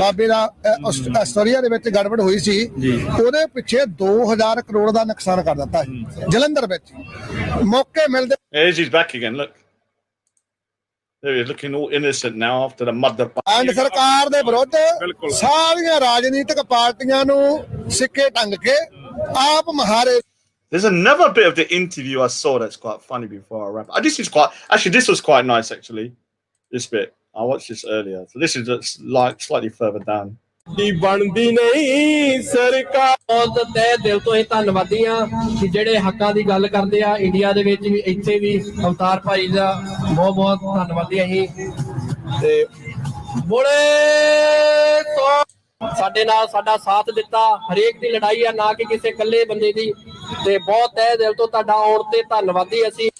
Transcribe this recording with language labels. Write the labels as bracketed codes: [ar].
[pa] ਬਾਬੇ ਦਾ ਆਸਟ੍ਰੇਲੀਆ ਦੇ ਵਿੱਚ ਗੜਬੜ ਹੋਈ ਸੀ ਉਹਦੇ ਪਿੱਛੇ 2000 ਕਰੋੜ ਦਾ ਨੁਕਸਾਨ ਕਰ ਦਿੱਤਾ ਜਲੰਧਰ ਵਿੱਚ ਮੌਕੇ ਮਿਲਦੇ [en] He's back again. Look. There he is, looking all innocent now after the mother. [pa] And ਸਰਕਾਰ ਦੇ ਵਿਰੁੱਧ ਸਾਰੀਆਂ ਰਾਜਨੀਤਿਕ ਪਾਰਟੀਆਂ ਨੂੰ ਸਿੱਕੇ ਟੰਗ ਕੇ ਆਪ ਮਹਾਰੇ [en] There's another bit of the interview I saw that's quite funny before I wrap. This was quite nice actually. This bit I watched this earlier. So this is just like slightly further down. [pa] ਬਣਦੀ ਨਹੀਂ ਸਰਕਾਰ ਬਹੁਤ ਤਹਿ ਦਿਲ ਤੋਂ ਹੀ ਧੰਨਵਾਦੀ ਆ ਕਿ ਜਿਹੜੇ ਹੱਕਾਂ ਦੀ ਗੱਲ ਕਰਦੇ ਆ ਇੰਡੀਆ ਦੇ ਵਿੱਚ ਵੀ ਇੱਥੇ ਵੀ ਅਵਤਾਰ ਭਾਈ ਦਾ ਬਹੁਤ ਬਹੁਤ ਧੰਨਵਾਦੀ ਅਸੀਂ ਤੇ ਬੋਲੇ ਤੋਂ ਸਾਡੇ ਨਾਲ ਸਾਡਾ ਸਾਥ ਦਿੱਤਾ ਹਰੇਕ ਦੀ ਲੜਾਈ ਆ ਨਾ ਕਿ ਕਿਸੇ ਇਕੱਲੇ ਬੰਦੇ ਦੀ ਤੇ ਬਹੁਤ ਤਹਿ ਦਿਲ ਤੋਂ ਤੁਹਾਡਾ ਆਉਣ ਤੇ ਧੰਨਵਾਦੀ ਅਸੀਂ